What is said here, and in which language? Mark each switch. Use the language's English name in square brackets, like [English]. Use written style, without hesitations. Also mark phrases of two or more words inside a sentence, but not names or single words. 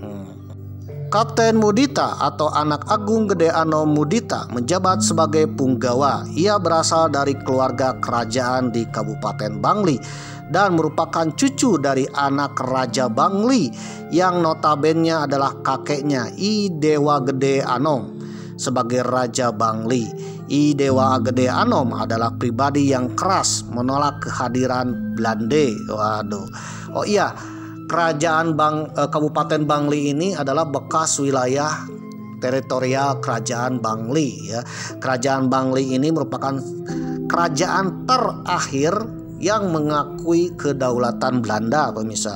[Indonesian] Kapten Mudita atau anak Agung Gede Anom Mudita menjabat sebagai punggawa. Ia berasal dari keluarga kerajaan di Kabupaten Bangli dan merupakan cucu dari anak Raja Bangli yang notabene adalah kakeknya I Dewa Gede Anom sebagai Raja Bangli. I Dewa Gede Anom adalah pribadi yang keras menolak kehadiran Belanda. Waduh. Oh iya, Kerajaan Kabupaten Bangli ini adalah bekas wilayah teritorial Kerajaan Bangli ya. Kerajaan Bangli ini merupakan kerajaan terakhir yang mengakui kedaulatan Belanda pemirsa.